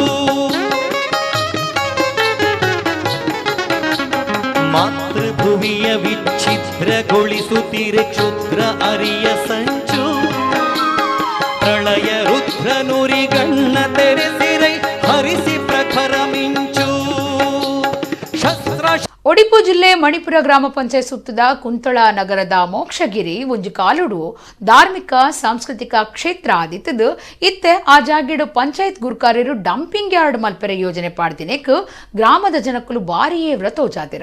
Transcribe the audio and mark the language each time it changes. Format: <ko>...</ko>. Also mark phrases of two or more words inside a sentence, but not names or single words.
<kn>ಮಾತೃಭುವಿಯ ವಿಚ್ಛಿದ್ರಗೊಳಿಸುತ್ತಿರೆ ಕ್ಷುದ್ರ ಅರಿಯ ಸಂಚು. ಪ್ರಳಯ ರುದ್ರ ನುರಿಗಣ್ಣ ತೆರೆಸಿರೈ ಹರಿಸಿ ಪ್ರಖರ ಮಿಂಚು.</kn> <tcy>ಒಡಿಪು ಜಿಲ್ಲೆ ಮಣಿಪುರ ಗ್ರಾಮ ಪಂಚಾಯತ್ ಸುತ್ತದ ಕುಂತಳ ನಗರದ ಮೋಕ್ಷಗಿರಿ ಒಂಜಿ ಕಾಲುಡು ಧಾರ್ಮಿಕ ಸಾಂಸ್ಕೃತಿಕ ಕ್ಷೇತ್ರ ಆದಿತ್ತದು. ಇತ್ತೆ ಆ ಜಾಗಿಡು ಪಂಚಾಯತ್ ಗುರುಕಾರ್ಯರು</tcy> <en>dumping yard</en> <tcy>ಮಲ್ಪೆರೆ ಯೋಜನೆ ಪಾಡ್ದಿನೇಕ್ ಗ್ರಾಮದ ಜನಕ್ಕಲು ಬಾರಿಯೇ ವ್ರತೋಜಾತಿರ.</tcy>